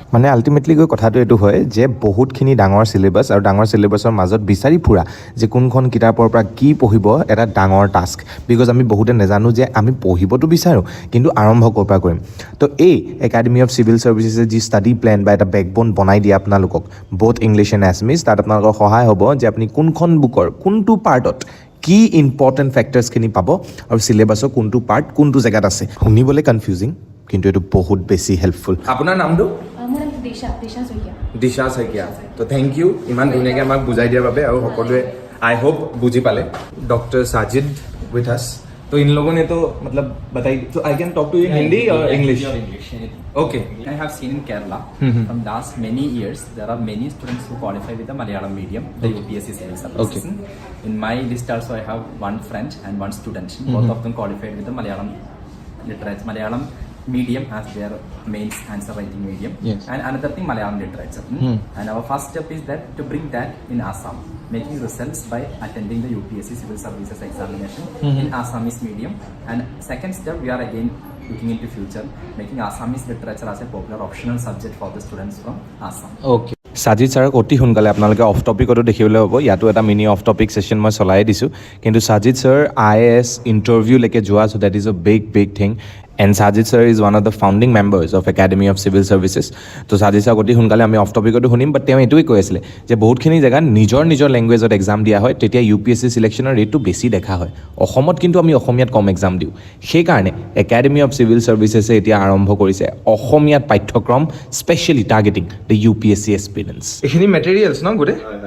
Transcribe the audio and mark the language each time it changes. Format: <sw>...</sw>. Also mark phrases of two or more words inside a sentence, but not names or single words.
<as>মানে আল্টিমেটলি গৈ কথাটো এইটো হয় যে বহুতখিনি ডাঙৰ চিলেবাছ আৰু ডাঙৰ চিলেবাছৰ মাজত বিচাৰি ফুৰা যে কোনখন কিতাপৰ পৰা কি পঢ়িব এটা ডাঙৰ</as> <en>task because</en> <as>আমি বহুতে নাজানো যে আমি পঢ়িবতো বিচাৰোঁ কিন্তু আৰম্ভ ক'ৰ পৰা কৰিম তো এই একাডেমি অফ চিভিল ছাৰ্ভিচেছে যি</as> <en>study plan</en> <as>বা এটা বেকবোন বনাই দিয়ে আপোনালোকক</as> <en>both English and Assamese</en> <as>তাত আপোনালোকৰ সহায় হ'ব যে আপুনি কোনখন বুকৰ কোনটো পাৰ্টত কি</as> <en>important factorsখিনি</en> <as>পাব আৰু চিলেবাছৰ কোনটো পাৰ্ট কোনটো জেগাত আছে শুনিবলৈ কনফিউজিং কিন্তু এইটো বহুত বেছি হেল্পফুল আপোনাৰ নামটো মোৰ নাম দিশা শইকীয়া তো</as> <en>thank you</en> <as>ইমান ধুনীয়াকৈ আমাক বুজাই দিয়াৰ বাবে আৰু সকলোৱে</as> <en>I hope</en> <as>বুজি পালে ডক্টৰ সাজিদ</as> <en>with us</en> <hi>तो इन लोगों ने तो मतलब बताई तो</hi> <en>I can talk to in Hindi</en> <as>और इंग्लिश</as> <en>Okay. I have seen in Kerala from last many years there are many students who qualify with the Malayalam medium, the UPSC civil services. In my list also I have one friend and one student. Both of them qualified with the Malayalam literature, Malayalam medium as their main answer writing medium. And another thing Malayalam literature. And our first step is that to bring that in Assam, making results by attending the UPSC civil services examination in Assamese medium. And second step we are again looking into future, making Assamese literature as a popular optional subject for the students from Assam. Okay.</en> <as>সাজিদ ছাৰক অতি সোনকালে আপোনালোকে অফ টপিকতো দেখিবলৈ হ'ব ইয়াতো এটা মিনি অফ টপিক ছেশ্যন মই চলাই দিছোঁ কিন্তু সাজিদ ছাৰ IAS ইণ্টাৰভিউলৈকে যোৱা</as> <en>so that is a big thing and</en> <as>সাজিদ ছাৰ</as> <en>is one of the founding members of</en> <as>একাডেমি অফ চিভিল ছাৰ্ভিচেছ তো সাজিদ ছাৰক অতি সোনকালে আমি অফ টপিকতো শুনিম বাট তেওঁ এইটোৱে কৈ আছিলে যে বহুতখিনি জেগাত নিজৰ লেংগুৱেজত এক্সাম দিয়া হয় তেতিয়া UPSC</as> <en>selectionৰ rateটো</en> <as>বেছি দেখা হয় অসমত কিন্তু আমি অসমীয়াত কম এক্সাম দিওঁ সেইকাৰণে একাডেমি অফ চিভিল ছাৰ্ভিচেছে এতিয়া আৰম্ভ কৰিছে অসমীয়াত পাঠ্যক্ৰম</as> <en>specially targeting the UPSC experience</en> <as>এইখিনি মেটেৰিয়েলছ ন গোটেই</as>